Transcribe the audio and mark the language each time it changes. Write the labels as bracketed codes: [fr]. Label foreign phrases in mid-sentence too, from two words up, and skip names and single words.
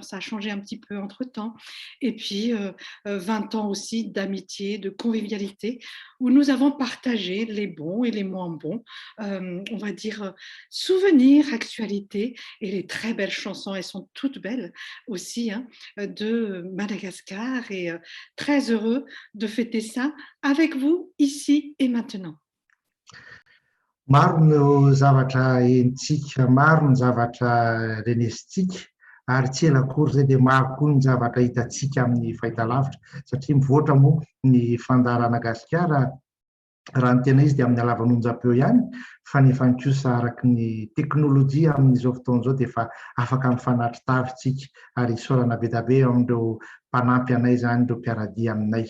[fr] Ça a changé un petit peu entre-temps. Et puis 20 ans aussi d'amitié, de convivialité, où nous avons partagé les bons et les moins bons, on va dire souvenirs, actualités et les très belles chansons, elles sont toutes belles aussi, de Madagascar, et très heureux de fêter ça avec vous ici et maintenant. [mg] Maro no zavatra hentsika, maro ny zavatra renesitsika, ary tsy ela akory zay dia maro koa ny zavatra hitantsika amin'ny fahitalavitra, satria mivoatra moa ny fandarana Gasikara raha ny tena izy dia amin'ny alavan'onjam-peo ihany, fa nefa kosa araky ny teknôlôjia amin'izao fotoana izao dia efa afaka mifanatry tavitsika ary isaorana be dia be amin'ireo mpanampy anay zany, ireo mpiaradia aminay.